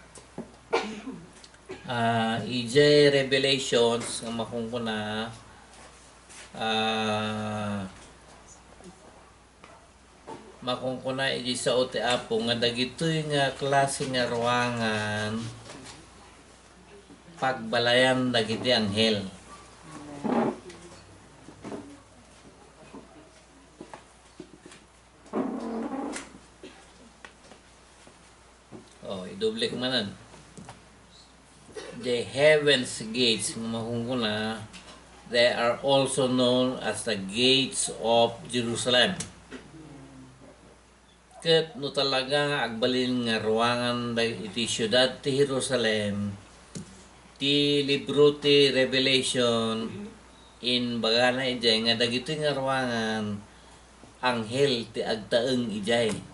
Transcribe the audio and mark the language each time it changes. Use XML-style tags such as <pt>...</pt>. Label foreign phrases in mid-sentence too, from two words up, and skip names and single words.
<ilo>EJ Revelations nga makungkuna makungkuna EJ sa ote Apo nga dagitoy nga klase nga ruangan pagbalayan dagiti anghel. Idoble ko manan.</ilo> <en>The heaven's gates</en> <ilo>nga makungkuna,</ilo> <en>they are also known as the gates of Jerusalem.</en> <ilo>Ket no talaga nga agbalin nga ruangan iti syudad ti Jerusalem, ti libro ti Revelation in bagana ijay nga dagiti nga ruangan anghel ti agtaeng ijay.</ilo>